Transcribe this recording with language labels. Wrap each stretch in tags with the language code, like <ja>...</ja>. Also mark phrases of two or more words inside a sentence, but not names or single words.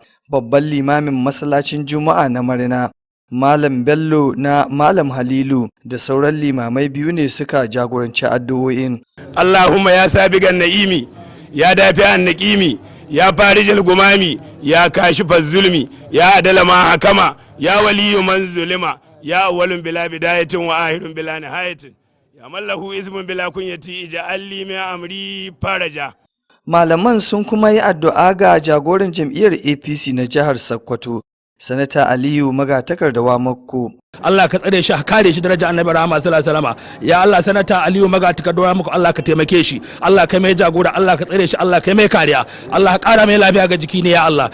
<ha>Babban limamin masallacin Juma'a na Marina, Malam Bello na Malam Halilu da sauran limamai biyu ne suka jagoranci addu'o'in.</ha> <ar>اللهم يا سابغ النعم يا دافع النقم يا فارج الغمم يا كاشف الظلم يا أعدل من حكم يا ولي من ظلم يا أول بلا بداية وآخر بلا نهاية يا من له اسم بلا كنية اجعل لي من أمري فرجا.</ar> <ha>Malaman sun kuma yi addu'a ga jagoran jam'iyyar APC na jihar Sokoto, Sanata Aliyu Magatakardawa Makko. Allah ka tsare shi, kare shi daraja annabi rahama</ha> <ar>صلى الله عليه وسلم.</ar> <ha>Ya Allah, sanata Aliyu Magatakardawa Makko, Allah ka taimake shi, Allah ka mai jagora, Allah ka tsare shi, Allah ka mai kariya, Allah ka kara mai lafiya ga jiki ne ya Allah.</ha>